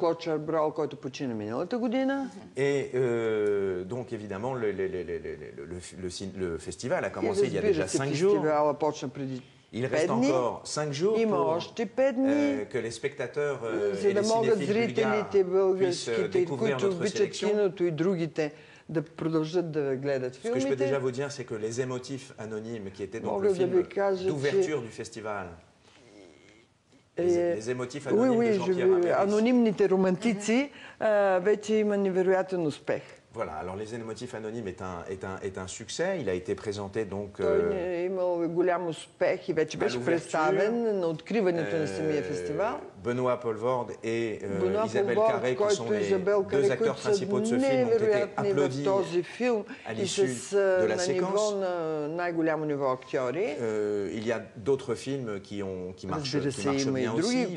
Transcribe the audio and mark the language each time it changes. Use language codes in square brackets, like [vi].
[bg] Клод Шаброл, който почина миналата година. [fr] Et donc évidemment le festival a commencé il y a déjà 5 jours. [bg] Фестивалът почна преди [fr] Il reste encore 5 jours pour que les spectateurs et les cinéphiles bulgares puissent découvrir notre sélection. [bg] Да продължат да гледат филмите. [fr] Ce que je peux déjà vous dire, c'est que les émotifs anonymes, qui étaient donc le film d'ouverture du festival, les émotifs anonymes de Jean-Pierre Améris. [bg] Анонимните романтици вече има невероятен успех. [fr] Voilà, alors Les Émotifs Anonymes est un succès. Il a été présenté donc. [bg] Той е имал голям успех и вече беше представен на откриването на самия фестивал. [fr] Benoît Poelvoorde et Isabelle Carré, qui sont les deux acteurs principaux de ce film, ont été applaudis à l'issue de la séquence. Il y a d'autres films qui marchent bien aussi.